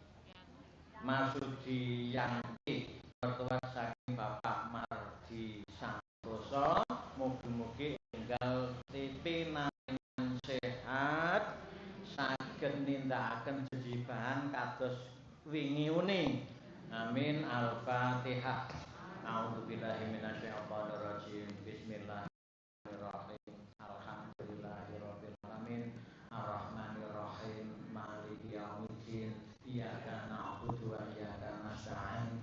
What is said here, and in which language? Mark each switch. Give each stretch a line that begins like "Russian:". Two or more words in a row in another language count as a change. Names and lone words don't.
Javanese: Marsudiyanti mertua saking Bapak Mardi Santoso, mugi-mugi enggal pinaringan sehat saged nindakaken jejibahan kados wingi uni. Amin. Al-Fatihah.
Arabic: أعوذ بالله من الشيطان الرجيم. بسم الله الرحمن الرحيم. الحمد لله رب العالمين. الرحمن الرحيم. مالك يوم الدين. إياك نعبد وإياك نستعين.